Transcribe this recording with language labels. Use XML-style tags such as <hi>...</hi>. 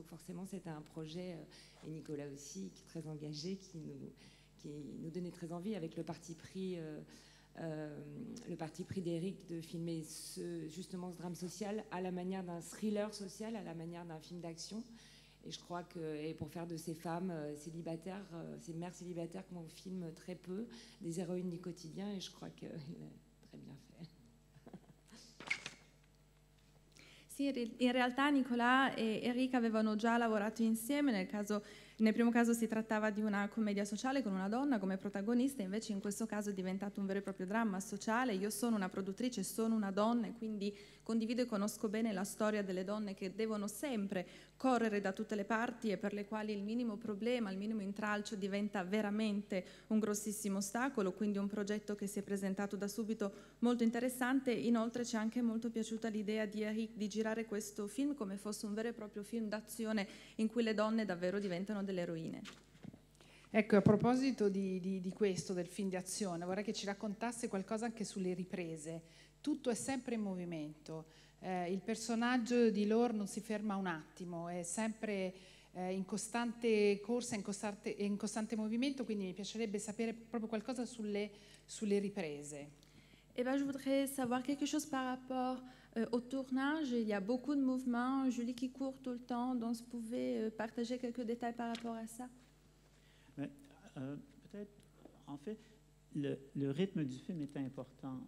<fr>Donc forcément, c'était un projet, et Nicolas aussi, qui est très engagé, qui nous donnait très envie, avec le parti pris d'Eric de filmer justement ce drame social à la manière d'un thriller social, à la manière d'un film d'action. Et je crois que pour faire de ces femmes célibataires, ces mères célibataires qu'on filme très peu, des héroïnes du quotidien, et je crois qu'il a très bien fait.</fr> <it>Sì, in realtà Nicolas e Eric avevano già lavorato insieme. Nel primo caso si trattava di una commedia sociale con una donna come protagonista, invece in questo caso è diventato un vero e proprio dramma sociale. Io sono una produttrice, sono una donna, e quindi condivido e conosco bene la storia delle donne che devono sempre correre da tutte le parti e per le quali il minimo problema, il minimo intralcio diventa veramente un grossissimo ostacolo. Quindi un progetto che si è presentato da subito molto interessante. Inoltre ci è anche molto piaciuta l'idea di Eric di girare questo film come fosse un vero e proprio film d'azione in cui le donne davvero diventano delle eroine. Ecco, a proposito di questo, del film di azione, vorrei che ci raccontasse qualcosa anche sulle riprese. Tutto è sempre in movimento, il personaggio di Laure non si ferma un attimo, è sempre in costante corsa, in costante movimento, quindi mi piacerebbe sapere proprio qualcosa sulle riprese.</it> <fr>Eh ben, je voudrais savoir quelque chose par rapport au tournage. Il y a beaucoup de mouvements, Julie qui court tout le temps, donc vous pouvez partager quelques détails par rapport à ça? Peut-être, en fait, le rythme du film était important.</fr>